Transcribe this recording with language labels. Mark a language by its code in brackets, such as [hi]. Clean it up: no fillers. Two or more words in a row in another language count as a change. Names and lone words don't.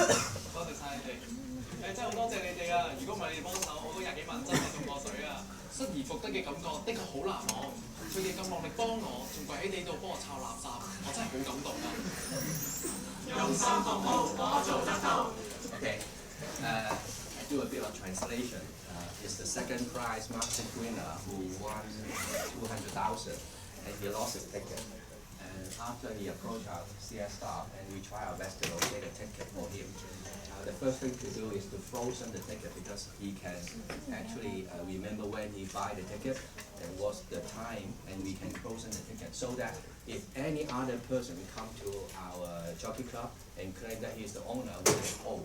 [yue] 多謝晒你哋，真係好多謝你哋啊！如果唔係你哋幫手，我都20幾萬真係中過水啊！失而復得嘅感覺的確好難忘。佢哋咁落力幫我，仲跪喺地度幫我抄垃圾，我真係好感動啊！用心服務，我做得到。 [en] Okay, do a bit of translation. It's the second prize Mark 6 winner who won 200,000, and he lost his ticket. And after he approached our CS staff, and we try our best to locate a ticket for him. The first thing to do is to frozen the ticket because he can actually remember when he buy the ticket and what's the time, and we can frozen the ticket so that if any other person come to our jockey club and claim that he's the owner, we can hold.